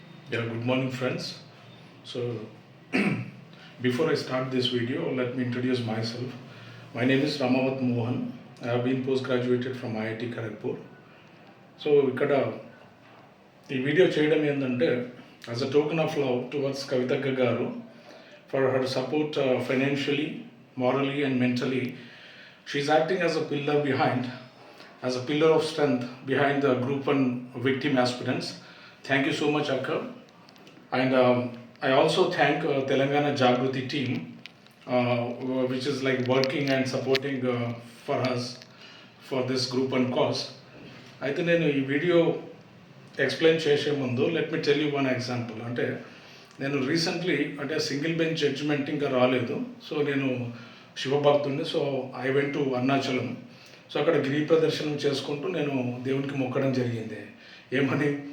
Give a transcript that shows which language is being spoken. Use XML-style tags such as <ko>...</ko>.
<en>Yeah, good morning, friends. So, before I start this video, let me introduce myself. My name is Ramavat Mohan. I have been postgraduated from IIT Kharagpur.</en> <te>So ఇక్కడ ఈ video చేయడం ఏంటంటే</te> <en>As a token of love towards కవితక్క గారు for her support financially, morally and mentally. She's acting as a pillar behind, as a pillar of strength behind the group and victim aspirants. Thank you so much, Akka. And I also thank Telangana Jagruti team, which is like working and supporting for us for this group and cause.</en> <te>అయితే నేను ఈ video explain చేసే ముందు</te> <en>Let me tell you one example.</en> <te>అంటే నేను recently అంటే single bench judgement ఇంకా రాలేదు. సో నేను శివభక్తుడిని.</te> <en>So I went to Arunachalam.</en> <te>So అక్కడ గిరి ప్రదర్శనం చేసుకుంటూ నేను దేవునికి మొక్కడం జరిగింది. ఏమని?</te>